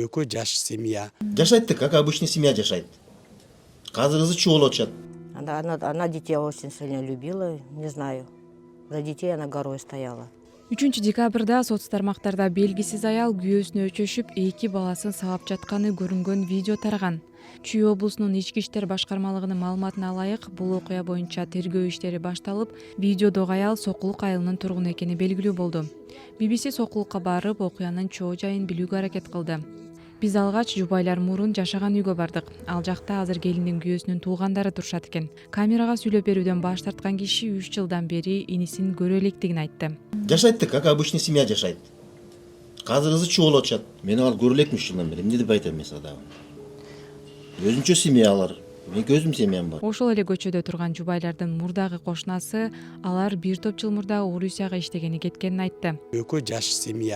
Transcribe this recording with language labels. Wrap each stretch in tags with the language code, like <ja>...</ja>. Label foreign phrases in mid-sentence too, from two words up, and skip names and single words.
<ky>экөө жаш семья. Жашайт,</ky> <ru>как обычный семья жашайт.</ru> <ky>Казыр кызы чуу болуп атышат.</ky> <ru>Она детей очень сильно любила, не знаю. За детей она горой стояла.</ru> <ky>3 декабрда соц тармактарда белгисиз аял күйөөсүнө өчөшүп 2 баласын сабап жатканы көрүнгөн видео тараган. Чүй облусунун ички иштер башкармалыгынын маалыматына ылайык, бул окуя боюнча тергөө иштери башталып, видеодогу аял Сокулук айылынын тургуну экени белгилүү болду. BBC Сокулукка барып, окуянын чоо жайын билүүгө аракет кылды. Биз алгач жубайлар мурун жашаган үйгө бардык. Ал жакта азыр келиндин күйөөсүнүн туугандары турушат экен. Камерага сүйлөп берүүдөн баш тарткан киши 3 жылдан бери инисин көрө электигин айтты. Жашайт,</ky> <ru>как обычный семья жашайт.</ru> <ky>Казыр кызы чуу болуп атышат. Мен ал көрө элекмин 3 жылдан бери. Эмне деп айтам мен сага. Өзүнчө семья алар. Мен өзүм семьям бар. Ошол эле көчөдө турган жубайлардын мурдагы кошунасы алар бир топ жыл мурда Орусияга иштегени кеткенин айтты. Экөө жаш семья.</ky>